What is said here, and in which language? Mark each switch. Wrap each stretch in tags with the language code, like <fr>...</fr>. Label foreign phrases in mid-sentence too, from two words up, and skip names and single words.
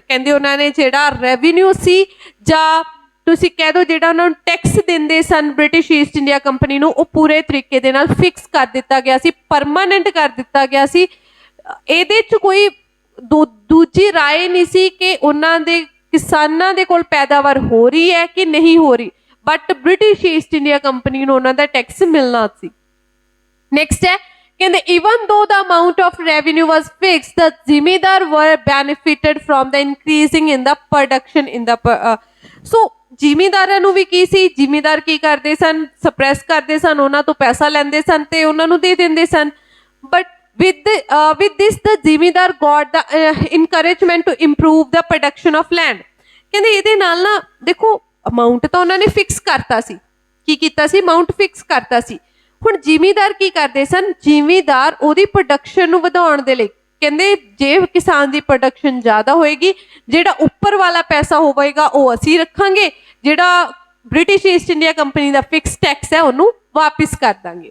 <pa>ਕਹਿੰਦੇ ਉਹਨਾਂ ਨੇ ਜਿਹੜਾ ਰੈਵਨਿਊ ਸੀ ਜਾਂ ਤੁਸੀਂ ਕਹਿ ਦਿਓ ਜਿਹੜਾ ਉਹਨਾਂ ਨੂੰ ਟੈਕਸ ਦਿੰਦੇ ਸਨ ਬ੍ਰਿਟਿਸ਼ ਈਸਟ ਇੰਡੀਆ ਕੰਪਨੀ ਨੂੰ, ਉਹ ਪੂਰੇ ਤਰੀਕੇ ਦੇ ਨਾਲ ਫਿਕਸ ਕਰ ਦਿੱਤਾ ਗਿਆ ਸੀ, ਪਰਮਾਨੈਂਟ ਕਰ ਦਿੱਤਾ ਗਿਆ ਸੀ। ਇਹਦੇ 'ਚ ਕੋਈ ਦੂਜੀ ਰਾਏ ਨਹੀਂ ਸੀ ਕਿ ਉਹਨਾਂ ਦੇ ਕਿਸਾਨਾਂ ਦੇ ਕੋਲ ਪੈਦਾਵਾਰ ਹੋ ਰਹੀ ਹੈ ਕਿ ਨਹੀਂ ਹੋ ਰਹੀ, ਬਟ ਬ੍ਰਿਟਿਸ਼ ਈਸਟ ਇੰਡੀਆ ਕੰਪਨੀ ਨੂੰ ਉਹਨਾਂ ਦਾ ਟੈਕਸ ਮਿਲਣਾ ਸੀ। ਨੈਕਸਟ ਹੈ ਕਹਿੰਦੇ</pa> <en>even though the amount of revenue was fixed, the</en> <pa>ਜ਼ਿਮੀਂਦਾਰ</pa> <en>were benefited from the increasing in the production in the so</en> <pa>ਜ਼ਿਮੀਂਦਾਰਾਂ ਨੂੰ ਵੀ ਕੀ ਸੀ, ਜ਼ਿਮੀਂਦਾਰ ਕੀ ਕਰਦੇ ਸਨ, ਸਪਰੈਸ ਕਰਦੇ ਸਨ, ਉਹਨਾਂ ਤੋਂ ਪੈਸਾ ਲੈਂਦੇ ਸਨ ਤੇ ਉਹਨਾਂ ਨੂੰ ਦੇ ਦਿੰਦੇ ਸਨ।</pa> <en>ਬਟ with this the ਜ਼ਿਮੀਂਦਾਰ got the encouragement to improve the production of land।</en> <pa>ਕਹਿੰਦੇ ਇਹਦੇ ਨਾਲ ਨਾ ਦੇਖੋ ਅਮਾਊਂਟ ਤਾਂ ਉਹਨਾਂ ਨੇ ਫਿਕਸ ਕਰਤਾ ਸੀ, ਕੀ ਕੀਤਾ ਸੀ,</pa> <en>amount fix</en> <pa>ਕਰਤਾ ਸੀ। ਹੁਣ ਜ਼ਿਮੀਂਦਾਰ ਕੀ ਕਰਦੇ ਸਨ, ਜ਼ਿਮੀਂਦਾਰ ਉਹਦੀ ਪ੍ਰੋਡਕਸ਼ਨ ਨੂੰ ਵਧਾਉਣ ਦੇ ਲਈ ਕਹਿੰਦੇ ਜੇ ਕਿਸਾਨ ਦੀ ਪ੍ਰੋਡਕਸ਼ਨ ਜ਼ਿਆਦਾ ਹੋਏਗੀ, ਜਿਹੜਾ ਉੱਪਰ ਵਾਲਾ ਪੈਸਾ ਹੋਵੇਗਾ ਉਹ ਅਸੀਂ ਰੱਖਾਂਗੇ, ਜਿਹੜਾ ਬ੍ਰਿਟਿਸ਼ ਈਸਟ ਇੰਡੀਆ ਕੰਪਨੀ ਦਾ</pa> <en>fix tax</en> <pa>ਹੈ ਉਹਨੂੰ ਵਾਪਿਸ ਕਰ ਦਾਂਗੇ।</pa>